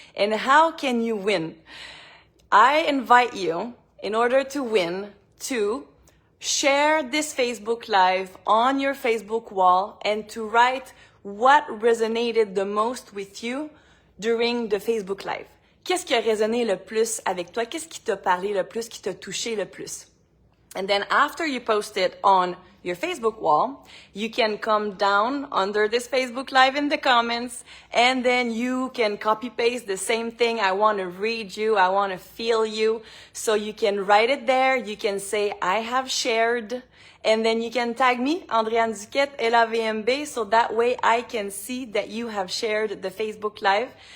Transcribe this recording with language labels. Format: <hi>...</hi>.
<en>And how can you win? I invite you, in order to win, to share this Facebook Live on your Facebook wall and to write what resonated the most with you during the Facebook Live.</en> <fr>Qu'est-ce qui a résonné le plus avec toi? Qu'est-ce qui t'a parlé le plus, qui t'a touché le plus?</fr> <en>And then after you post it on your Facebook wall, you can come down under this Facebook Live in the comments, and then you can copy paste the same thing. I want to read you. I want to feel you. So you can write it there. You can say, I have shared. And then you can tag me, Andreann Duquet, LAVMB, so that way I can see that you have shared the Facebook Live.</en>